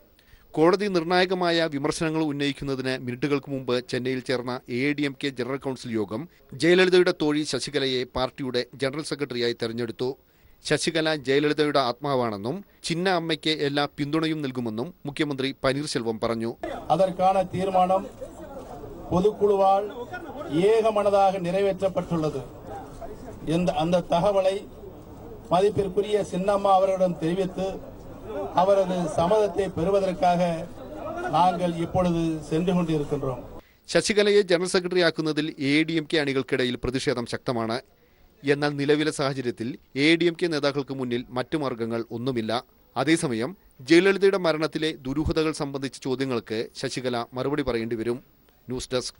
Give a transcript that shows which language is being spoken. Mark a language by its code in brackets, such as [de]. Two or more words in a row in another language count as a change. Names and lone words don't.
[ml] കോടതി നിർണായകമായ വിമർശനങ്ങൾ ഉന്നയിക്കുന്നതിന് മിനിറ്റുകൾക്ക് മുമ്പ് ചെന്നൈയിൽ ചേർന്ന AIADMK ജനറൽ കൗൺസിൽ യോഗം ജയലളിതയുടെ തോഴി ശശികലയെ പാർട്ടിയുടെ ജനറൽ സെക്രട്ടറിയായി തെരഞ്ഞെടുത്തു. ശശികല ജയലളിതയുടെ ആത്മാവാണെന്നും ചിന്ന അമ്മയ്ക്ക് എല്ലാ പിന്തുണയും നൽകുമെന്നും മുഖ്യമന്ത്രി പനീർശെൽവം പറഞ്ഞു. [ta] அதற்கான தீர்மானம் பொதுக்குழுவால் ஏகமனதாக நிறைவேற்றப்பட்டுள்ளது. அந்த தகவலை மதிப்பிற்குரிய சின்னம்மா அவர்களிடம் தெரிவித்து அவரது சம்மதத்தை பெறுவதற்காக நாங்கள் இப்பொழுது சென்று கொண்டிருக்கின்றோம். [ml] ശശികലയെ ജനറൽ സെക്രട്ടറിയാക്കുന്നതിൽ AIADMK അണികൾക്കിടയിൽ പ്രതിഷേധം ശക്തമാണ്. എന്നാൽ നിലവിലെ സാഹചര്യത്തിൽ AIADMK നേതാക്കൾക്ക് മുന്നിൽ മറ്റു മാർഗങ്ങൾ ഒന്നുമില്ല. അതേസമയം ജയലളിതയുടെ മരണത്തിലെ ദുരൂഹതകൾ സംബന്ധിച്ച ചോദ്യങ്ങൾക്ക് ശശികല മറുപടി പറയേണ്ടി വരും. ന്യൂസ് ഡെസ്ക്.